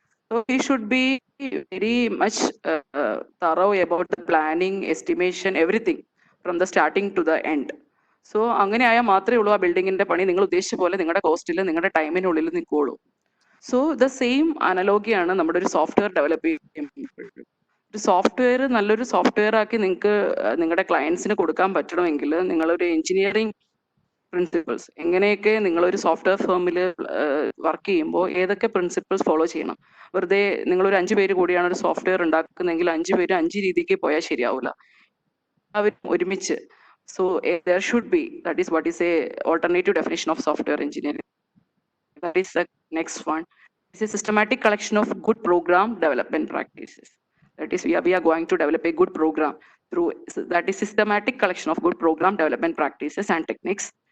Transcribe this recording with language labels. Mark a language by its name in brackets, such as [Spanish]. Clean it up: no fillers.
[English] So he should be very much thorough about the planning, estimation, everything from the starting to the end. [Malayalam] So അങ്ങനെ ആയാൽ മാത്രമേ ഉള്ളൂ ആ ബിൽഡിങ്ങിന്റെ പണി നിങ്ങൾ ഉദ്ദേശിച്ച പോലെ നിങ്ങളുടെ കോസ്റ്റിൽ നിങ്ങളുടെ ടൈമിനുള്ളിൽ നിൽക്കുള്ളൂ. [English] so the same [Malayalam] അനലോഗിയാണ് നമ്മുടെ ഒരു സോഫ്റ്റ്വെയർ ഡെവലപ്പ് ചെയ്യുമ്പോൾ. ഒരു സോഫ്റ്റ്വെയർ നല്ലൊരു സോഫ്റ്റ്വെയർ ആക്കി നിങ്ങൾക്ക് നിങ്ങളുടെ ക്ലയൻസിന് കൊടുക്കാൻ പറ്റണമെങ്കിൽ നിങ്ങളൊരു എഞ്ചിനീയറിംഗ് പ്രിൻസിപ്പിൾസ്, എങ്ങനെയൊക്കെ നിങ്ങളൊരു സോഫ്റ്റ്വെയർ ഫേമിൽ വർക്ക് ചെയ്യുമ്പോൾ ഏതൊക്കെ പ്രിൻസിപ്പിൾസ് ഫോളോ ചെയ്യണം. വെറുതെ നിങ്ങളൊരു 5 പേര് കൂടിയാണ് ഒരു സോഫ്റ്റ്വെയർ ഉണ്ടാക്കുന്നതെങ്കിൽ 5 പേര് 5 രീതിക്ക് പോയാൽ ശരിയാവില്ല. അവർ ഒരുമിച്ച്. [English] So there should be, that is what is a alternative definition of software engineering. That is the next one. It's a systematic collection of good program development practices. That is, we are going to develop a good program through, that is systematic collection of good program development practices and techniques.